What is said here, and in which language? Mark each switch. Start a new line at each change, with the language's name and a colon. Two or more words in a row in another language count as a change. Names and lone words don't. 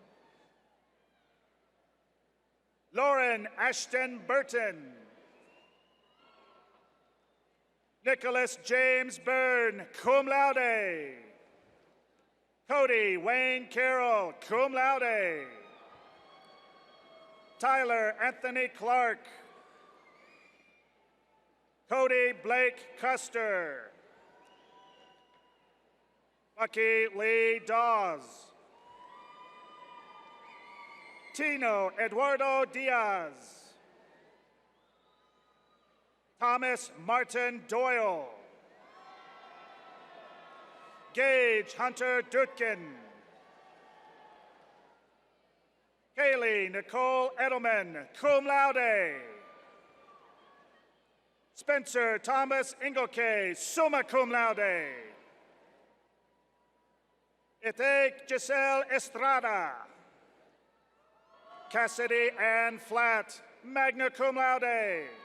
English: Lauren Ashton Burton. Nicholas James Byrne,
Latin: cum laude.
English: Cody Wayne Carroll,
Latin: cum laude.
English: Tyler Anthony Clark. Cody Blake Custer. Bucky Lee Dawes. Tino Eduardo Diaz. Thomas Martin Doyle. Gage Hunter Dutkin. Kaylee Nicole Edelman,
Latin: cum laude.
English: Spencer Thomas Inglekay,
Latin: summa cum laude.
English: Itake Giselle Estrada. Cassidy Ann Flatt,
Latin: magna cum laude.